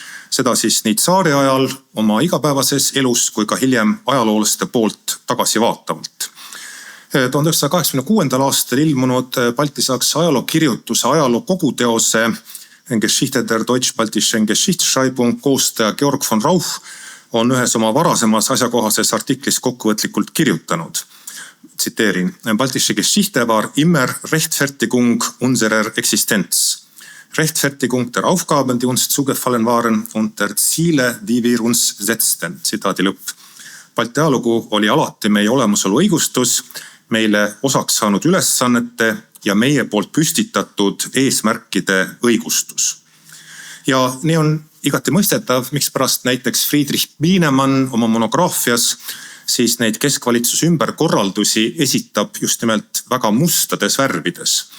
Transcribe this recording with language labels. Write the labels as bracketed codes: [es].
[et] Seda siis nii tsaari ajal oma igapäevases elus kui ka hiljem ajaloolaste poolt tagasivaatavalt. 1986. aastal ilmunud baltisaksa ajalookirjutuse ajaloo koguteose Geschichte der deutsch-baltischen Geschichtsschreibung koostaja Georg von Rauch on ühes oma varasemas asjakohases artiklis kokkuvõtlikult kirjutanud. Tsiteerin: [de] Baltische Geschichte war immer Rechtfertigung unserer Existenz. Rechtfertigung der Aufgaben, die uns zugefallen waren und der Ziele, die wir uns setzten. [et] Tsitaadi lõpp. Balti ajalugu oli alati meie olemasolu õigustus, meile osaks saanud ülesannete ja meie poolt püstitatud eesmärkide õigustus. Ja nii on igati mõistetav, miks pärast näiteks Friedrich Pienemann oma monograafias siis neid keskvalitsuse ümberkorraldusi esitab just nimelt väga mustades värvides.